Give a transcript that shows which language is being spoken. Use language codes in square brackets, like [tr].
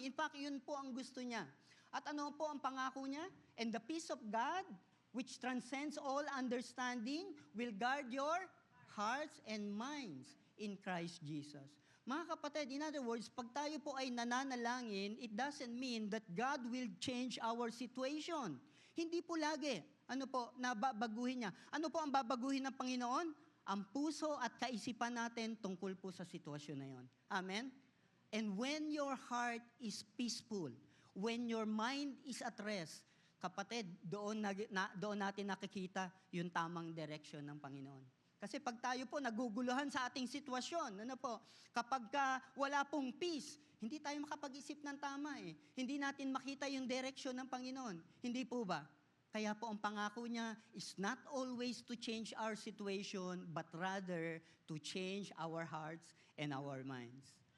[tl] In fact, yun po ang gusto niya. At ano po ang pangako niya? [en] And the peace of God, which transcends all understanding, will guard your hearts and minds in Christ Jesus. [tl] Mga kapatid, [en] in other words, [tl] pag tayo po ay nananalangin, [en] it doesn't mean that God will change our situation. [tl] Hindi po lagi. Nababaguhin niya. Ano po ang babaguhin ng Panginoon? Ang puso at kaisipan natin tungkol po sa sitwasyon na yon. [en] Amen? And when your heart is peaceful, when your mind is at rest, [tl] kapatid, doon natin nakikita yung tamang direction ng Panginoon. Kasi pag tayo po naguguluhan sa ating sitwasyon, kapag wala pong peace, hindi tayo makapag-isip ng tama eh. Hindi natin makita yung direction ng Panginoon. Hindi po ba? Kaya po ang pangako niya [en] is not always to change our situation, but rather to change our hearts and our minds.